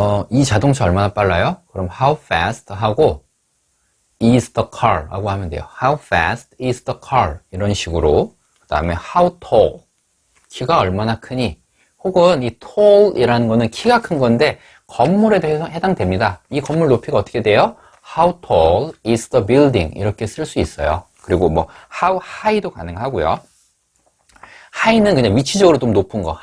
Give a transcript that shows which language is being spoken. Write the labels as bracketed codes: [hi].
[ko] 이 자동차 얼마나 빨라요? 그럼 How fast 하고 [en] is the car [ko] 라고 하면 돼요. [en] How fast is the car? [ko] 이런 식으로. 그 다음에 [en] How tall? [ko] 키가 얼마나 크니? 혹은 이 tall 이라는 거는 키가 큰 건데 건물에도 해당됩니다. 이 건물 높이가 어떻게 돼요? [en] How tall is the building? [ko] 이렇게 쓸 수 있어요. 그리고 뭐 How high도 가능하고요. high는 그냥 위치적으로 좀 높은 거.